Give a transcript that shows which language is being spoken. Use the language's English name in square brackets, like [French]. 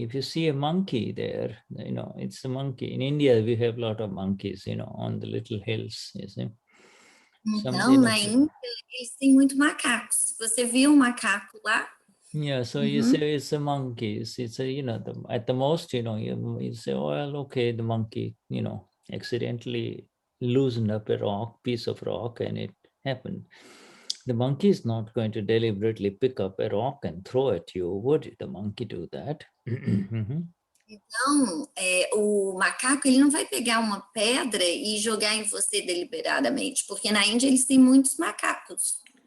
[English] If you see a monkey there, it's a monkey. In India, we have a lot of monkeys, on the little hills, you see. [Portuguese] Então, na Índia, eles têm muito macacos. Se você viu um macaco lá, [English] yeah, so you say it's a monkey. It's a, at the most, you say, well, okay, the monkey, accidentally loosened up a piece of rock, and it happened. The monkey is not going to deliberately pick up a rock and throw at you, would the monkey do that? [Portuguese] Então, o macaco ele não vai pegar uma pedra e jogar em você deliberadamente, porque na Índia eles têm muitos macacos.